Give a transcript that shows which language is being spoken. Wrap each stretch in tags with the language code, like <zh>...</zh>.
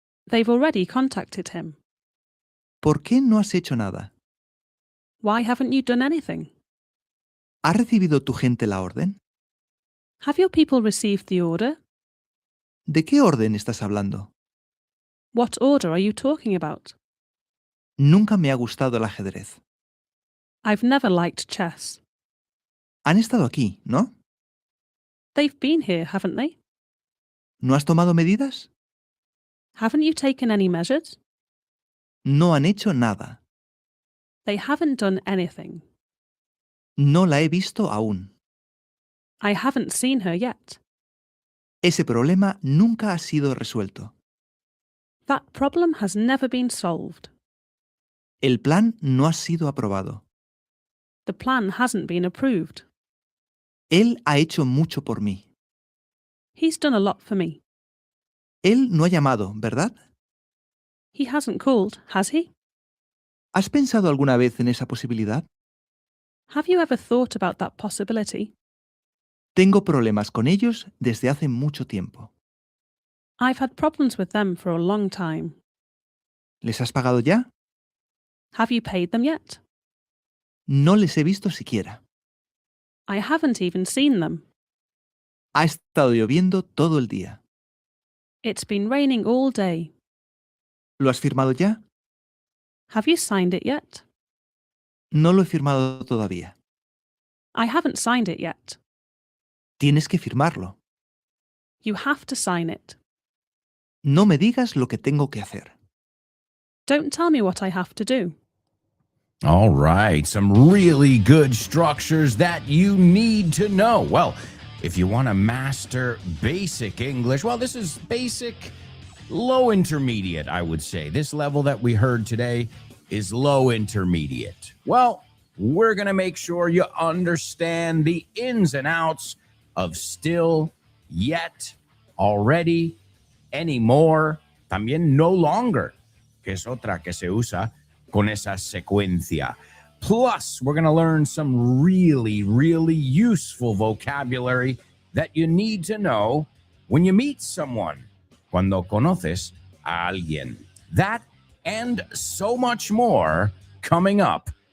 <en>They've already contacted him.</en> <es>¿Por qué no has hecho nada?</es> <en>Why haven't you done anything?</en> <es>¿Ha recibido tu gente la orden?</es> <en>Have your people received the order?</en> <es>¿De qué orden estás hablando?</es> <en>What order are you talking about?</en> <es>Nunca me ha gustado el ajedrez.</es> <en>I've never liked chess.</en> <es>Han estado aquí, ¿no?</es> <en>They've been here, haven't they?</en> <es>¿No has tomado medidas?</es> <en>Haven't you taken any measures?</en> <es>No han hecho nada.</es> <en>They haven't done anything.</en> <es>No la he visto aún.</es> <en>I haven't seen her yet.</en> <es>Ese problema nunca ha sido resuelto.</es> <en>That problem has never been solved.</en> <es>El plan no ha sido aprobado.</es> <en>The plan hasn't been approved.</en> <es>Él ha hecho mucho por mí.</es> <en>He's done a lot for me.</en> <es>Él no ha llamado, ¿verdad?</es> <en>He hasn't called, has he?</en> <es>¿Has pensado alguna vez en esa posibilidad?</es> <en>Have you ever thought about that possibility?</en> <es>Tengo problemas con ellos desde hace mucho tiempo.</es> <en>I've had problems with them for a long time.</en> <es>¿Les has pagado ya?</es> <en>Have you paid them yet?</en> <es>No les he visto siquiera.</es> <en>I haven't even seen them.</en> <es>Ha estado lloviendo todo el día.</es> <en>It's been raining all day.</en> <es>¿Lo has firmado ya?</es> <en>Have you signed it yet?</en> <es>No lo he firmado todavía.</es> <en>I haven't signed it yet.</en> <es>Tienes que firmarlo.</es> <en>You have to sign it.</en> <es>No me digas lo que tengo que hacer.</es> <en>Don't tell me what I have to do. All right, some really good structures that you need to know. Well, if you want to master basic English, well, this is basic, low intermediate, I would say. This level that we heard today is low intermediate. Well, we're going to make sure you understand the ins and outs of still, yet, already, anymore,</en> <es>también</es> <en>no longer,</en> <es>que es otra que se usa con esa secuencia.</es> <en>Plus, we're going to learn some really, really useful vocabulary that you need to know when you meet someone,</en> <es>cuando conoces a alguien.</es> <en>That and so much more coming up.</en>